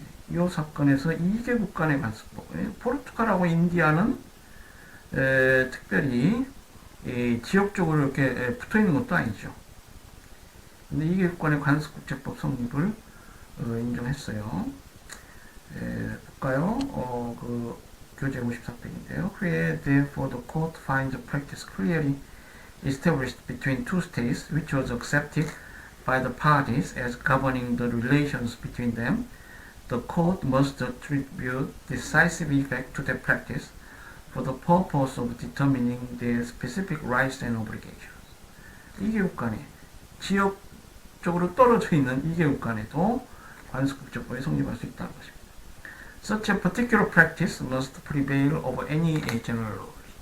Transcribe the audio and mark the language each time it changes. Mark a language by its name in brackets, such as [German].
[Korean] 이 사건에서 2개국 간의 관습법 포르투갈하고 인디아는 특별히 지역적으로 이렇게 붙어 있는 것도 아니죠. 근데 2개국 간의 관습국제법 성립을 인정했어요. 볼까요? 그 교재 54페이지인데요. [English] Where therefore the court finds the practice clearly established between two states, which was accepted by the parties as governing the relations between them, the court must attribute decisive effect to that practice for the purpose of determining their specific rights and obligations. [Korean] 2개국 간에 지역적으로 떨어져 있는 2개국 간에도 관습국제법이 성립할 수 있다는 것입니다. Such a particular practice must prevail over any general law.